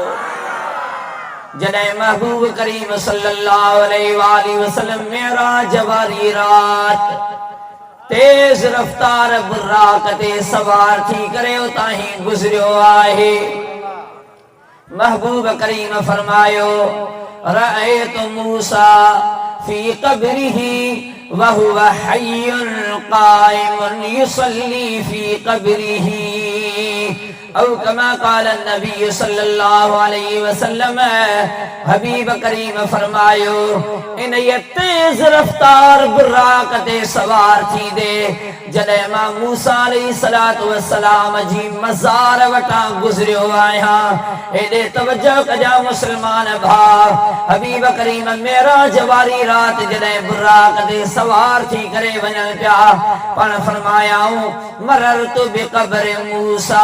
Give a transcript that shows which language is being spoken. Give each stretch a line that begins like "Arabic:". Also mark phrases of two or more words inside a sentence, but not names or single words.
Sindhi: जॾहिं महबूब करीम
Arabic: صلى الله عليه وسلم
Sindhi: मेराज वारी रात तेज रफ्तार बुर्राक ते सवार थी करे उतां ही गुज़रियो आहे। महबूब करीम फरमायो
Arabic: رأيت موسى في قبره وهو حي قائم يصلي في قبره أو كما قال النبي صلى الله عليه وسلم.
Sindhi: हबीब करीम फरमायो इन ये तेज रफ्तार बुर्राक ते सवार थी दे जॾहिं मां मूसा
Arabic: عليه الصلاة والسلام
Sindhi: जी मज़ार वटां गुज़रियो आहियां। हेॾे तवज्जो कजा मुस्लमान भाउ। हबीब करीम मेराज वारी रात जॾहिं बुर्राक ते सवार थी करे वञनि पिया पाण फरमायाऊं
Arabic: مررت بقبر موسى.